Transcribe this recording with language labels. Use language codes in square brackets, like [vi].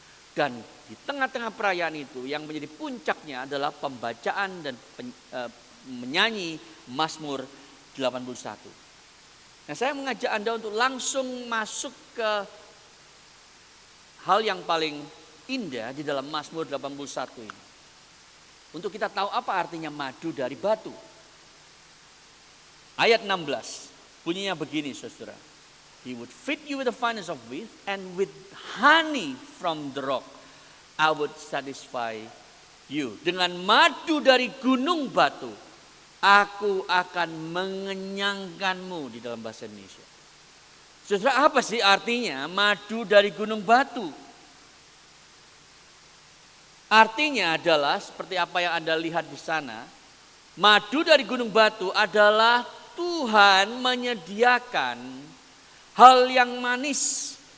[id] Dan di tengah-tengah perayaan itu yang menjadi puncaknya adalah pembacaan dan menyanyi Mazmur 81. Nah, saya mengajak Anda untuk langsung masuk ke hal yang paling indah di dalam Mazmur 81 ini. Untuk kita tahu apa artinya madu dari batu. Ayat 16 bunyinya begini saudara. [en] He would feed you with the finest of wheat, and with honey from the rock I would satisfy you. [id] Dengan madu dari gunung batu aku akan mengenyangkanmu, di dalam bahasa Indonesia. Saudara, apa sih artinya madu dari gunung batu? Artinya adalah seperti apa yang Anda lihat di sana. Madu dari gunung batu adalah Tuhan menyediakan hal yang manis.